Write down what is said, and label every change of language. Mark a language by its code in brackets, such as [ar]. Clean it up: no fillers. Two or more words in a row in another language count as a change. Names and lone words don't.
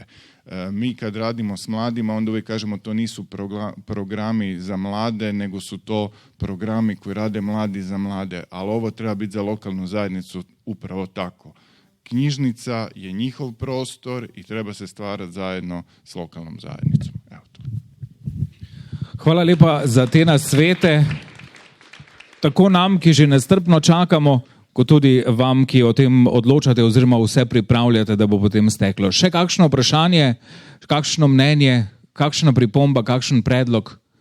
[hr] Mi kad radimo s mladima, onda uvijek kažemo to nisu programi za mlade, nego su to programi koji rade mladi za mlade, ali ovo treba biti za lokalnu zajednicu upravo tako. Knjižnica je njihov prostor i treba se stvarati zajedno s lokalnom zajednicom. Evo to. [sl] Hvala lepa za te nasvete. Tako nam, ki že nestrpno čakamo, kot tudi vam, ki o tem odločate oziroma vse pripravljate, da bo potem steklo. Še kakšno vprašanje, kakšno mnenje, kakšna pripomba, kakšen predlog?